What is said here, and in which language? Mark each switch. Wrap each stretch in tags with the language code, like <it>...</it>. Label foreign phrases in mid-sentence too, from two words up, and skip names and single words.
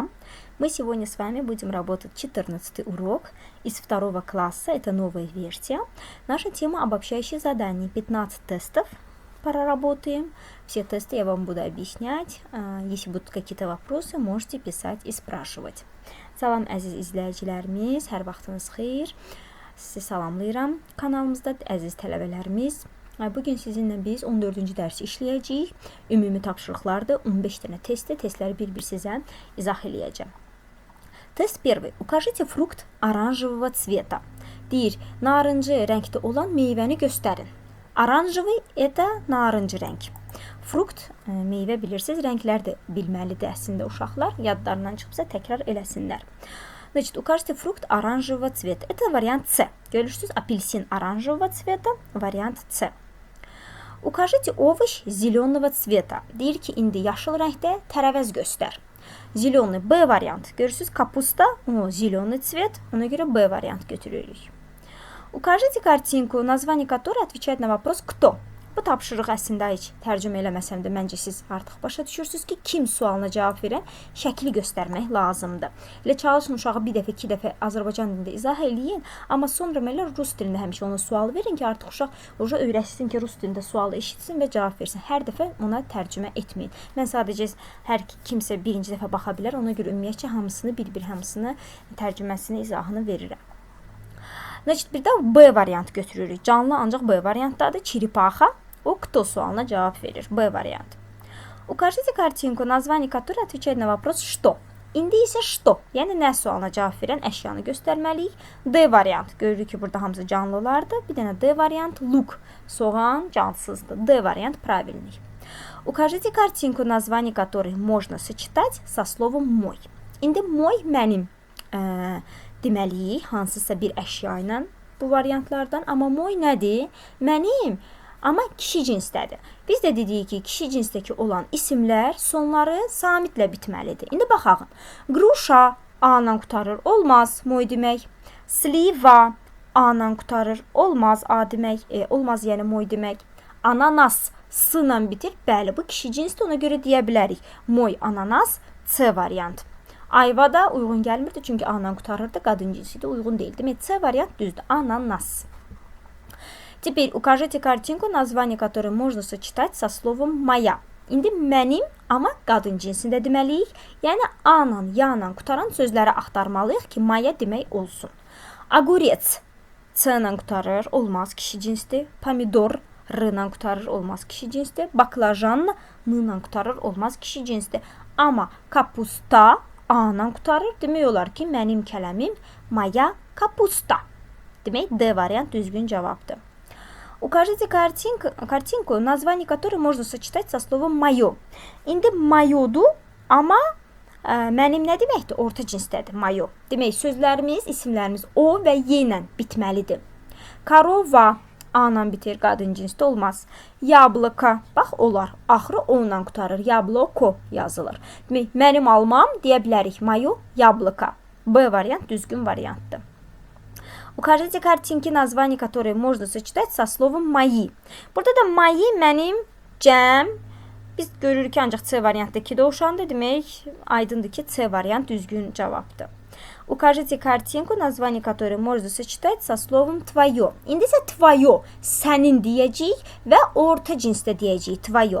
<ru>Мы сегодня с вами будем работать 14 урок из 2 класса, это новая версия. Наша тема обобщающие задания, 15 тестов проработаем. Все тесты я вам буду объяснять. Если будут какие-то вопросы, можете писать и спрашивать.</ru> <az>Salam əziz izləyicilərimiz, hər vaxtınız xeyir. Sizi salamlayıram kanalımızda əziz tələbələrimiz. Bugün sizinlə biz 14-cü dərsi işləyəcəyik. Ümumi tapşırıqlardır. 15 dənə testləri bir-bir sizə izah eləyəcəm.</az> <ru>Тест первый. Укажите фрукт оранжевого цвета.</ru> <az>Deyir, narıncı rəngdə olan meyvəni göstərin.</az> <ru>Оранжевый это</ru> <az>narıncı rəng. Frukt, meyvə bilirsiniz, rənglər də bilməlidir əslində uşaqlar. Yadlarından çıxıbsa təkrar eləsinlər.</az> <ru>Значит, укажите фрукт оранжевого цвета. Это вариант С. Görürsünüz, апельсин оранжевого цвета, вариант С. Укажите овощ зеленого цвета.</ru> <az>Deyir ki, indi yaşıl rəngdə tərəvəz göstər. Zеленый B variant. Görürsünüz, kapusta, o</az> <ru>зеленый цвет,</ru> <az>ona görə B variant götürürük.</az> <ru>Укажите картинку, название которой отвечает на вопрос «Кто?».</ru> <az>Bu tapşırıq əslində heç tərcümə eləməsəm də məncə siz artıq başa düşürsünüz ki, kim sualına cavab verən şəkli göstərmək lazımdır. Elə çalışın uşağı bir dəfə, iki dəfə Azərbaycan dilində izah eləyin, amma sonra belə rus dilində həmişə ona sual verin ki, artıq uşaq öyrəşsin ki, rus dilində sualı eşitsin və cavab versin. Hər dəfə ona tərcümə etməyin. Mən sadəcə hər kimsə birinci dəfə baxa bilər, ona görə ümumiyyətcə hamısını bir-bir hamısını tərcüməsini, izahını verirəm. Значит, bir də B variant götürürük. Canlı ancaq B variantdadır. Черепаха. O кто sualına cavab verir. B variant.</az> <ru>Укажите картинку, название которой отвечает на вопрос «Что?».</ru> <az>İndi isə «Что?», yəni nə sualına cavab verən əşyanı göstərməliyik. D variant. Görürük ki, burada hamısı canlılardır. Bir dənə D variant luk. Soğan cansızdır. D variant правильный.</az> <ru>Укажите картинку, название которой можно сочетать со словом «мой».</ru> <az>İndi «мой» mənim deməliyik hansısa bir əşya ilə bu variantlardan. Amma «мой» nədir? Mənim. Amma kişi cinsdədir. Biz də dedik ki, kişi cinsdəki olan isimlər sonları samitlə bitməlidir. İndi baxaq. Gruşa A-la qutarır, olmaz moy demək. Sliva A-la qutarır, olmaz A demək. Olmaz yəni moy demək. Ananas S-la bitir. Bəli, bu kişi cinsdir, ona görə deyə bilərik.</az> <ru>Мой, ананас,</ru> <az>C variant. Ayva da uyğun gəlmirdi, çünki A-la qutarırdı, qadın cinsi də uyğun deyil. Demək, C variant düzdür. Ananas.</az> <ru>Теперь укажите картинку, название которой можно сочетать со словом «моя».</ru> <az>İndi mənim, amma qadın cinsində deməliyik. Yəni A-la, ya-la qutaran sözləri axtarmalıyıq ki, «моя» demək olsun. Огурец C-la qutarır, olmaz, kişi cinsdir. Pomidor R-la qutarır, olmaz, kişi cinsdir. Baklajan N-la qutarır, olmaz, kişi cinsdir. Amma kapusta A-la qutarır, demək olar ki, mənim kələmim</az> <ru>«моя капуста».</ru> <az>Demək, D variant düzgün cavabdır.</az> <ru>Укажите картинку, название которой можно сочетать со словом «моё».</ru> <az>İndi «моё»dur, amma mənim nə deməkdir? Orta cinsdədir, «моё». Demək, sözlərimiz, isimlərimiz O və Y ilə bitməlidir. Korova A-la bitir, qadın cinsdə olmaz. Yabloko, bax, olar. Axırı O-la qutarır, yabloko yazılır. Demək, mənim almam deyə bilərik,</az> <ru>«моё яблоко».</ru> <az>B variant düzgün variantdır.</az> <ru>Укажите картинки, название которой можно сочетать со словом «мои».</ru> <az>Burada da «мои» mənim, cəm. Biz görürük ki, ancaq C variantdakı dovşandır. Demək, aydındır ki, C variant düzgün cavabdır.</az> <ru>Укажите картинку, название которой можно сочетать со словом «твое».</ru> <az>İndi isə «твое» sənin deyəcəyik və orta cinsdə deyəcəyik «твое».</az>